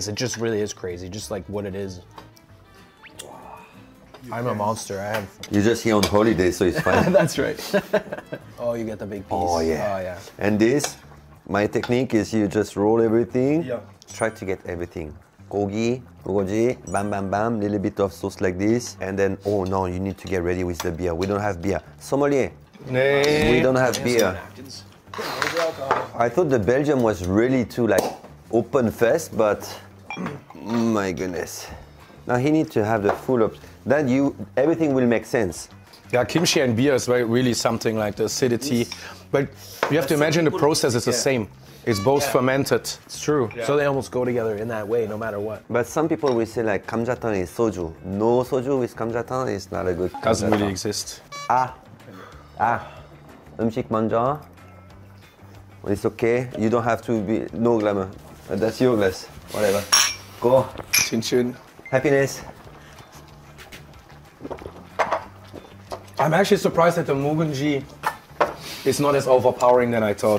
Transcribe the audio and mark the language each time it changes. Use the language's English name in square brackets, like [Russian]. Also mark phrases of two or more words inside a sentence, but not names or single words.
[English] It just really is crazy, just like what it is. I'm a monster. I have. you're just here on holiday, so it's fine. That's right. Oh, you get the big piece. Oh yeah. Oh yeah. And this, my technique is you just roll everything. Yeah. Try to get everything. Gogi, ugoji, bam bam bam, little bit of sauce like this, and then oh no, you need to get ready with the beer. We don't have beer. Sommelier, we don't have beer. I thought the Belgium was really too like open first, but my goodness. Now he needs to have the full of then everything will make sense. Yeah, kimchi and beer is really something like the acidity, but you have to imagine the process is the same. It's both fermented. It's true. So they almost go together in that way, no matter what. But some people will say like 감자탕 is soju. No soju with 감자탕 is not a good. Doesn't 감자탕. really exist. [Korean] 음식 먼저. [English] It's okay. You don't have to be no glamour. That's your glass. Whatever. Go. Chin chin. Happiness. I'm actually surprised that the mugunji is not as overpowering than I thought.